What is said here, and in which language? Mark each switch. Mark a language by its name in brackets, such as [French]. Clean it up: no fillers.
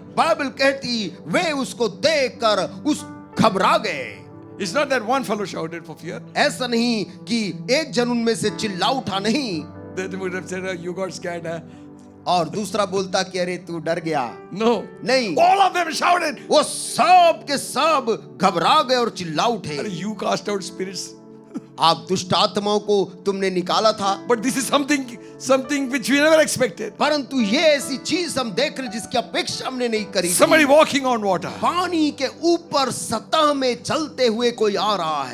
[Hindi] Bible कहती वे उसको देखकर उस घबरा गए। [English] It's not that one fellow shouted for fear. [Hindi] ऐसा नहीं कि एक जन उनमें से चिल्ला उठा, नहीं। [English] They would have said, "Oh, you got scared, huh?" [Hindi] और दूसरा बोलता कि अरे तू डर गया। [English] No. [Hindi] नहीं, [English] All of them shouted. [Hindi] वो सब के सब घबरा गए और चिल्ला उठे। [English] You cast out spirits. [Hindi] आप दुष्ट आत्माओं को तुमने निकाला था, [English] But this is something which we never expected. [Hindi] परंतु ये ऐसी चीज हम देख रहे जिसकी अपेक्षा हमने नहीं करी थी। [English] Somebody walking on water. [Hindi] पानी के ऊपर सतह में चलते हुए कोई आ रहा